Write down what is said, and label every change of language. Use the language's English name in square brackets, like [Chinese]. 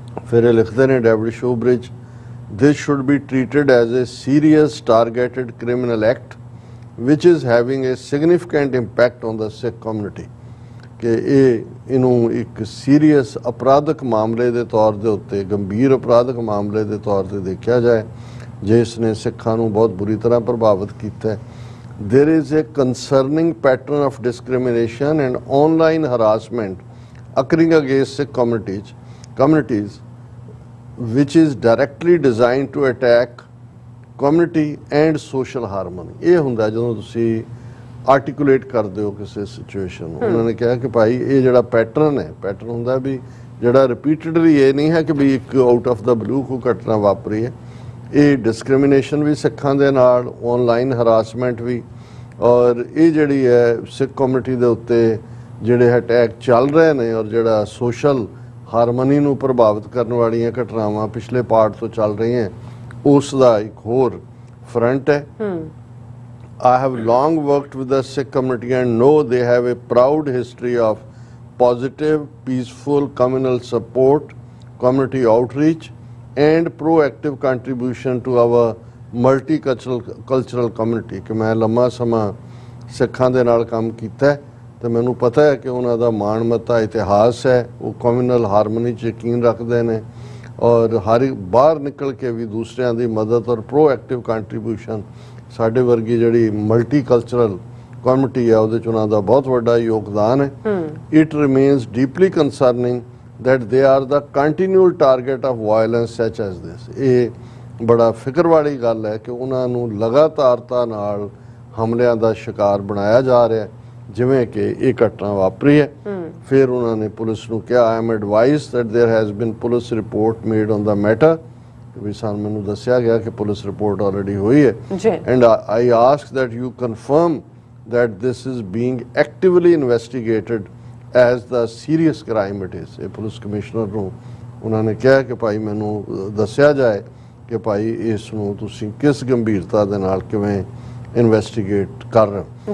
[Punjabi] ਫਿਰ ਇਹ ਲਿਖਦੇ ਨੇ David ਸ਼ੂਬਰਿਜ, [English] this should be treated as a serious targeted criminal act which is having a significant impact on the Sikh community, [Punjabi] ਕਿ ਇਹਨੂੰ ਇੱਕ ਸੀਰੀਅਸ ਅਪਰਾਧਕ ਮਾਮਲੇ ਦੇ ਤੌਰ ਦੇ ਉੱਤੇ, ਗੰਭੀਰ ਅਪਰਾਧਕ ਮਾਮਲੇ ਦੇ ਤੌਰ ਤੇ ਦੇਖਿਆ ਜਾਏ ਜਿਸ ਨੇ ਸਿੱਖਾਂ ਨੂੰ ਬਹੁਤ ਬੁਰੀ ਤਰ੍ਹਾਂ ਪ੍ਰਭਾਵਿਤ ਕੀਤਾ ਹੈ। [English] There is a concerning pattern of discrimination and online harassment occurring against Sikh communities which is directly designed to attack community and social harmony। [Punjabi] ਇਹ ਹੁੰਦਾ ਜਦੋਂ ਤੁਸੀਂ ਆਰਟੀਕੂਲੇਟ ਕਰਦੇ ਹੋ ਕਿਸੇ ਸਿਚੁਏਸ਼ਨ ਨੂੰ। ਉਹਨਾਂ ਨੇ ਕਿਹਾ ਕਿ ਭਾਈ ਇਹ ਜਿਹੜਾ ਪੈਟਰਨ ਹੈ, ਪੈਟਰਨ ਹੁੰਦਾ ਵੀ ਜਿਹੜਾ ਰਿਪੀਟਡਲੀ, ਇਹ ਨਹੀਂ ਹੈ ਕਿ ਵੀ ਇੱਕ [English] out of the blue [Punjabi] ਕੋਈ ਘਟਨਾ ਵਾਪਰੀ ਹੈ। ਇਹ ਡਿਸਕ੍ਰਿਮੀਨੇਸ਼ਨ ਵੀ ਸਿੱਖਾਂ ਦੇ ਨਾਲ, ਆਨਲਾਈਨ ਹਰਾਸਮੈਂਟ ਵੀ, ਔਰ ਇਹ ਜਿਹੜੀ ਹੈ ਸਿੱਖ ਕਮਿਊਨਿਟੀ ਦੇ ਉੱਤੇ ਜਿਹੜੇ ਅਟੈਕ ਚੱਲ ਰਹੇ ਨੇ ਔਰ ਜਿਹੜਾ ਸੋਸ਼ਲ ਹਾਰਮਨੀ ਨੂੰ ਪ੍ਰਭਾਵਿਤ ਕਰਨ ਵਾਲੀਆਂ ਘਟਨਾਵਾਂ ਪਿਛਲੇ ਪਾਰਟ ਤੋਂ ਚੱਲ ਰਹੀਆਂ, ਉਸ ਦਾ ਇੱਕ ਹੋਰ ਫਰੰਟ ਹੈ। [English] I have long worked with the Sikh community and know they have a proud history of positive, peaceful communal support, community outreach and proactive contribution to our multicultural community। [Punjabi] ਕਿ ਮੈਂ ਲੰਮਾ ਸਮਾਂ ਸਿੱਖਾਂ ਦੇ ਨਾਲ ਕੰਮ ਕੀਤਾ ਹੈ ਤੇ ਮੈਨੂੰ ਪਤਾ ਹੈ ਕਿ ਉਹਨਾਂ ਦਾ ਮਾਣਮੱਤਾ ਇਤਿਹਾਸ ਹੈ, ਉਹ ਕਮਿਊਨਲ ਹਾਰਮਨੀ 'ਚ ਯਕੀਨ ਰੱਖਦੇ ਨੇ ਔਰ ਹਰ ਬਾਹਰ ਨਿਕਲ ਕੇ ਵੀ ਦੂਸਰਿਆਂ ਦੀ ਮਦਦ ਔਰ ਪ੍ਰੋਐਕਟਿਵ ਕੰਟਰੀਬਿਊਸ਼ਨ, ਸਾਡੇ ਵਰਗੀ ਜਿਹੜੀ ਮਲਟੀਕਲਚਰਲ ਕਮਿਊਨਿਟੀ ਹੈ ਉਹਦੇ 'ਚ ਉਹਨਾਂ ਦਾ ਬਹੁਤ ਵੱਡਾ ਯੋਗਦਾਨ ਹੈ। [English] It remains deeply concerning that they are the continual target of violence such as this। [Punjabi] ਇਹ ਬੜਾ ਫਿਕਰ ਵਾਲੀ ਗੱਲ ਹੈ ਕਿ ਉਹਨਾਂ ਨੂੰ ਲਗਾਤਾਰਤਾ ਨਾਲ ਹਮਲਿਆਂ ਦਾ ਸ਼ਿਕਾਰ ਬਣਾਇਆ ਜਾ ਰਿਹਾ ਜਿਵੇਂ ਕਿ ਇਹ ਘਟਨਾ ਵਾਪਰੀ ਹੈ। ਫਿਰ ਉਹਨਾਂ ਨੇ ਪੁਲਿਸ ਨੂੰ ਕਿਹਾ [English] I am advised that there has been police report made on the matter [Punjabi] ਵੀ ਸਾਨੂੰ ਮੈਨੂੰ ਦੱਸਿਆ ਗਿਆ ਕਿ ਪੁਲਿਸ ਰਿਪੋਰਟ ਆਲਰੇਡੀ ਹੋਈ ਹੈ ਜੀ [English] And I ask that you confirm that this is being actively investigated as the serious crime it is। [Punjabi] ਇਹ police commissioner ਨੂੰ ਉਹਨਾਂ ਨੇ ਕਿਹਾ ਕਿ ਭਾਈ ਮੈਨੂੰ ਦੱਸਿਆ ਜਾਏ ਕਿ ਭਾਈ ਇਸ ਨੂੰ ਤੁਸੀਂ ਕਿਸ ਗੰਭੀਰਤਾ ਦੇ ਨਾਲ ਕਿਵੇਂ ਇਨਵੈਸਟੀਗੇਟ ਕਰ ਰਹੇ ਹੋ।